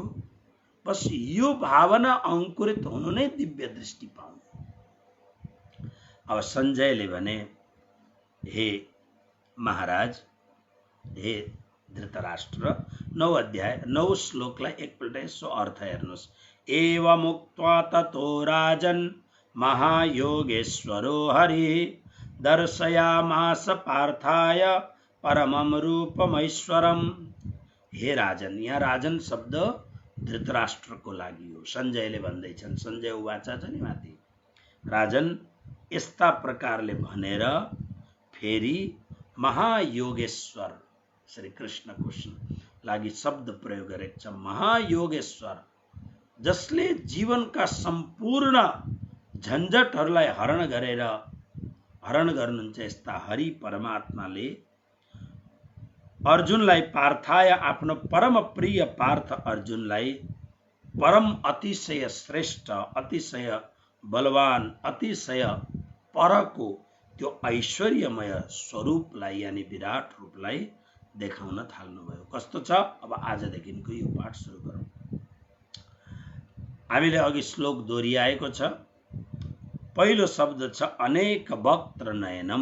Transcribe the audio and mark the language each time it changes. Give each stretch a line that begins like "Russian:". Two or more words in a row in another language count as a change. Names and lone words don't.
Nepali: बस यो भावना अंकुरित हुनु नै दिव्य दृष्टि पाउनु। अब संजयले भने, हे महाराज, हे धृतराष्ट्र, 9 अध्याय 9 श्लोकलाई एकपल्ट यसो अर्थ हेर्नुहोस्।
Sanskrit: एवमुक्त्वा ततो राजन् महायोगेश्वरो हरि दर्शयामास पार्थाय परमं रूपमैश्वरम्।
Nepali: हे राजन, यहाँ राजन शब्द धृतराष्ट्रको लागि हो। संजयले भन्दैछन्,
Sanskrit: संजय उवाचा
Nepali: छ नि माथि, राजन यस्ता प्रकारले भनेर फेरि महायोगेश्वर श्री कृष्णको लागि शब्द प्रयोग गरेको छ। महायोगेश्वर, जसले जीवनका सम्पूर्ण झन्झटहरूलाई हरण गर्नुहुन्छ, यस्ता हरि परमात्माले अर्जुनलाई पार्थाय, आफ्नो परम प्रिय पार्थ अर्जुनलाई परम अतिशय श्रेष्ठ, अतिशय बलवान, अतिशय परको त्यो ऐश्वर्यमय स्वरूपलाई यानी विराट रूपलाई देखाउन थाल्नुभयो। कस्तो छ? अब आजदेखिको यो पाठ सुरु गरौँ। हामीले अघि श्लोक दोहोरिआएको छ। पहिलो शब्द छ
Sanskrit: अनेक वक्त्र नयनम।